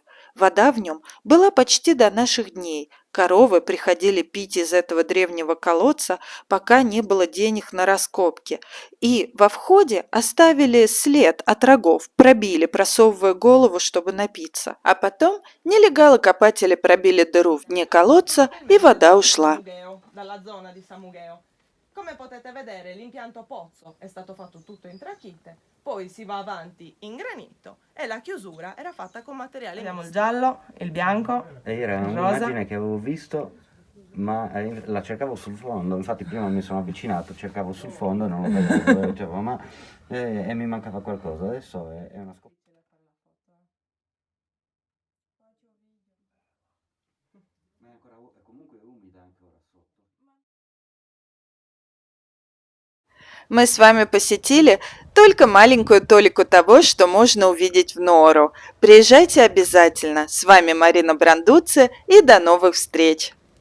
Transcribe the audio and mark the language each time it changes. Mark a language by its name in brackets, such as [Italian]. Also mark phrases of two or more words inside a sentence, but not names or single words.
[Russian] Вода в нем была почти до наших дней. Коровы приходили пить из этого древнего колодца, пока не было денег на раскопки. И во входе оставили след от рогов, пробили, просовывая голову, чтобы напиться. А потом нелегалы-копатели пробили дыру в дне колодца, и вода ушла. [Italian] Come potete vedere, l'impianto pozzo è stato fatto tutto in trachite, poi si va avanti in granito e la chiusura era fatta con materiali. Vediamo il giallo, il bianco, Era il un'immagine rosa. che avevo visto, ma la cercavo sul fondo. Infatti prima mi sono avvicinato, cercavo sul fondo e non lo vedevo, dicevo, ma e mi mancava qualcosa. Adesso è una scoperta. Ma è comunque umida ancora sotto. [Russian] Мы с вами посетили только маленькую толику того, что можно увидеть в Ноору. Приезжайте обязательно. С вами Марина Брандуци и до новых встреч!